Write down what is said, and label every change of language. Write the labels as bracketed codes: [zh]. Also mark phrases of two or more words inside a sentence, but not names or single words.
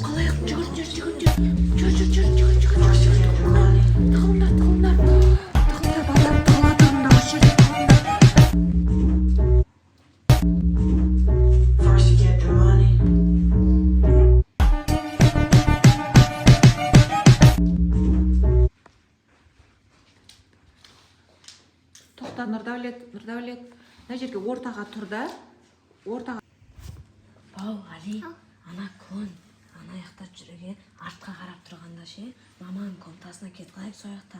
[kk] Қалайық, жүгір. Тығылыңдар, балдар, тығыла осы жерде тығылыңдар. [en] First you get the money. [kk] Тоқта, Нұрдәулет. Мына жерге ортаға тұр да. Ортаға. Бау, Али, ана клон, ана аяқтап жүруге артқа қарап тұрғанда ше, маманың комнатасына кетіп қалайық сол жақта.